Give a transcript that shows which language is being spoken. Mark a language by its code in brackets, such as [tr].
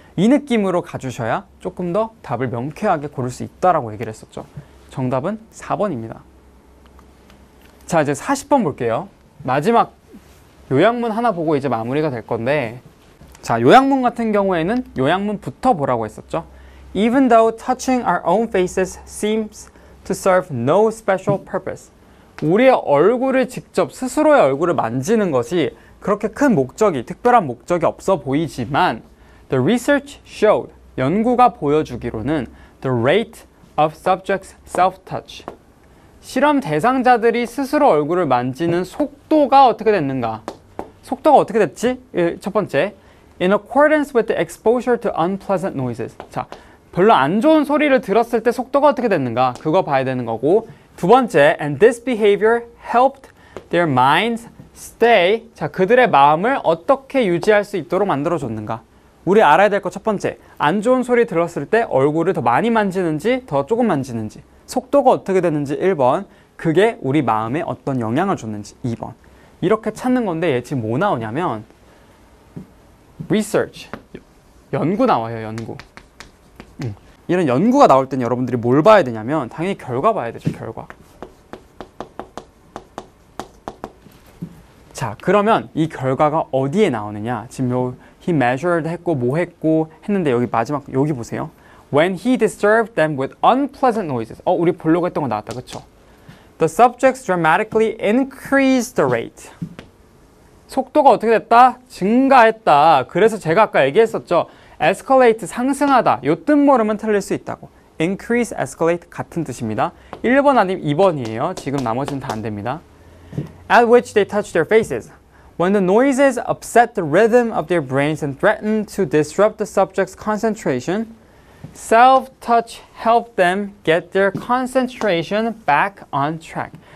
[ko] 이 느낌으로 가주셔야 조금 더 답을 명쾌하게 고를 수 있다라고 얘기를 했었죠. 정답은 4번입니다. 자, 이제 40번 볼게요. 마지막 요약문 하나 보고 이제 마무리가 될 건데, 자, 요약문 같은 경우에는 요약문부터 보라고 했었죠. [en] Even though touching our own faces seems to serve no special purpose. [ko] 우리의 얼굴을 직접 스스로의 얼굴을 만지는 것이 그렇게 큰 목적이, 특별한 목적이 없어 보이지만 [en] The research showed, [ko] 연구가 보여주기로는 [en] The rate of subjects' self-touch. [ko] 실험 대상자들이 스스로 얼굴을 만지는 속도가 어떻게 됐는가? 속도가 어떻게 됐지? 첫 번째, [en] In accordance with the exposure to unpleasant noises. 자, [ko] 별로 안 좋은 소리를 들었을 때 속도가 어떻게 됐는가 그거 봐야 되는 거고, 두 번째, [en] and this behavior helped their minds stay. [ko] 자, 그들의 마음을 어떻게 유지할 수 있도록 만들어줬는가. 우리 알아야 될 거 첫 번째, 안 좋은 소리 들었을 때 얼굴을 더 많이 만지는지 더 조금 만지는지, 속도가 어떻게 되는지 1번, 그게 우리 마음에 어떤 영향을 줬는지 2번. 이렇게 찾는 건데 얘 지금 뭐 나오냐면 research, 연구 나와요. 연구. 이런 연구가 나올 땐 여러분들이 뭘 봐야 되냐면 당연히 결과 봐야 되죠. 결과. 자, 그러면 이 결과가 어디에 나오느냐. 지금 요 [en] he measured [ko] 했고 뭐 했고 했는데 여기 마지막 여기 보세요. [en] When he disturbed them with unpleasant noises. [ko] 우리 보려고 했던 거 나왔다. 그쵸? [en] The subjects dramatically increased the rate. [ko] 속도가 어떻게 됐다? 증가했다. 그래서 제가 아까 얘기했었죠. escalate, 상승하다. 요 뜻 모르면 틀릴 수 있다고. increase, escalate 같은 뜻입니다. 1번 아니면 2번이에요. 지금 나머지는 다 안 됩니다. [en] At which they touched their faces. When the noises upset the rhythm of their brains and threatened to disrupt the subject's concentration, self-touch helped them get their concentration back on track.